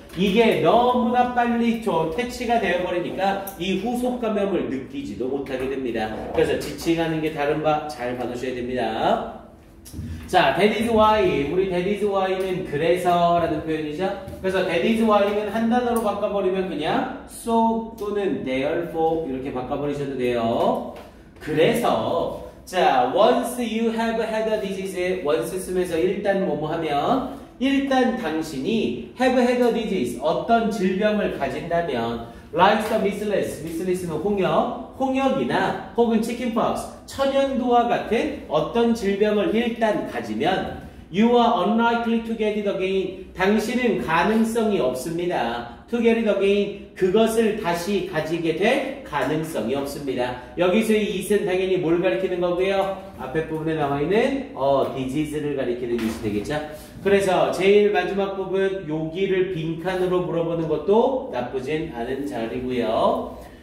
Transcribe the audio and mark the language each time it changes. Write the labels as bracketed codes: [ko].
[ko] 이게 너무나 빨리 퇴치가 되어버리니까 이 후속 감염을 느끼지도 못하게 됩니다. 그래서 지칭하는 게 다른 바 잘 봐두셔야 됩니다. 자, [en] that is why [ko] 우리 that is why는 그래서 라는 표현이죠. 그래서 [en] that is why [ko] 는 한 단어로 바꿔버리면 그냥 so 또는 therefore 이렇게 바꿔버리셔도 돼요. 그래서 자, [en] once you have had a disease once [ko] 쓰면서 일단 뭐뭐 하면 일단 당신이 [en] have had a disease [ko] 어떤 질병을 가진다면 [en] like the measles, [ko] 는 홍역이나 혹은 chickenpox, 천연두와 같은 어떤 질병을 일단 가지면 [en] you are unlikely to get it again. [ko] 당신은 가능성이 없습니다. [en] to get it again. [ko] 그것을 다시 가지게 될 가능성이 없습니다. 여기서의 it은 당연히 뭘 가리키는 거고요? 앞에 부분에 나와 있는 disease를 가리키는 it이 되겠죠? 그래서 제일 마지막 부분 여기를 빈칸으로 물어보는 것도 나쁘진 않은 자리고요.